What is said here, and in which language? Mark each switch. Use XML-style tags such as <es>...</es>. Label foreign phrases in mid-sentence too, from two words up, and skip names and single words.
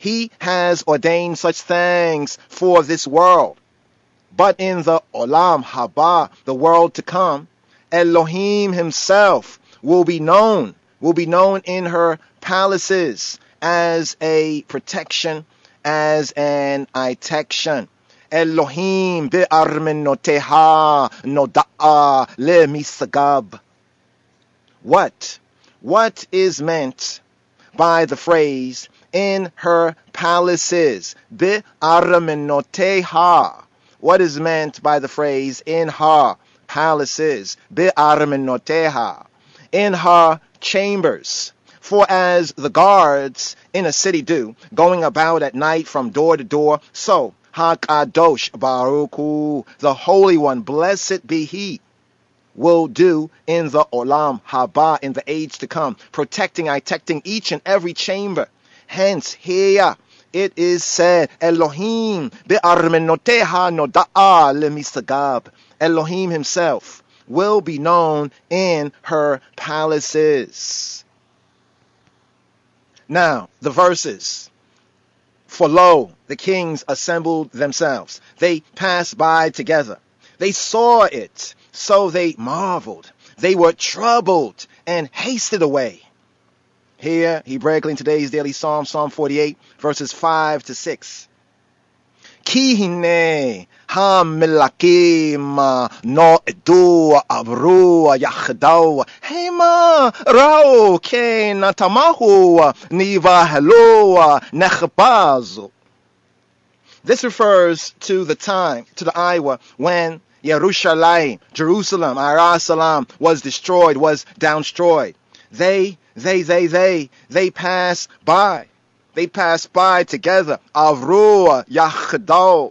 <en>He has ordained such things for this world. But in the</en> <he>עולם הבא,</he> <en>the world to come, Elohim himself will be known in her palaces as a protection, as an protection.</en> <he>אלוהים בארמנותיה נודע למשגב.</he> <en>What is meant by the phrase in her palaces?</en> <he>Be'armenoteha.</he> <en>What is meant by the phrase in her palaces? Be'armenoteha. In her chambers. For as the guards in a city do, going about at night from door to door, so</en> <he>הקדוש ברוך הוא,</he> <en>the Holy One, blessed be He, will do in the</en> <he>עולם הבא,</he> <en>in the age to come, protecting each and every chamber. Hence, here it is said,</en> <he>אלוהים בארמנותיה נודע למשגב.</he> <en>Elohim himself will be known in her palaces. Now, the verses. For lo, the kings assembled themselves. They passed by together. They saw it, so they marveled. They were troubled and hasted away. Here, Hebraically in today's daily psalm, Psalm 48, verses 5 to 6.</en> <he>כי הנה המלכים נועדו עברו יחדו המה ראו כן תמהו נבהלו נחפזו.</he> <en>This refers to the time, to the hour when Jerusalem, was destroyed, was downstroyed. They pass by. They pass by together.</en> <he>עברו יחדו.</he>